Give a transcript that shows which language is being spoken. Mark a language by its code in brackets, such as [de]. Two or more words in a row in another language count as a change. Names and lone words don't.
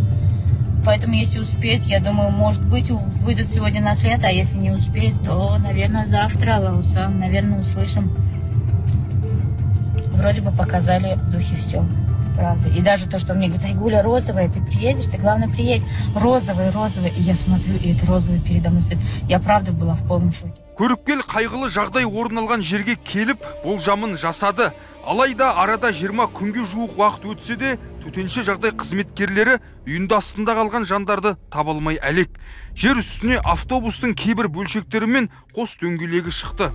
[ru] Поэтому если успеют, я думаю, может быть, выйдут сегодня на след, а если не успеют, то, наверное, завтра, Лауса, наверное, услышим. Вроде бы показали в духе все. Правда. И даже то, что мне говорит, Айгуля, розовая, ты приедешь, ты главное приедь. Розовая. И я смотрю, и это розовый передо мной стоит. Я правда была в полном шоке. [kk] Көріпкел қайғылы жағдай орын алған жерге келіп, болжамын жасады. Алайда арада 20 күнге жуық уақыт өтсе де, төтенше жағдай қызметкерлері үйінде астында қалған жандарды таба алмай әлек. Жер үстіне автобустың кейбір бөлшектері мен қос дөңгелегі шықты.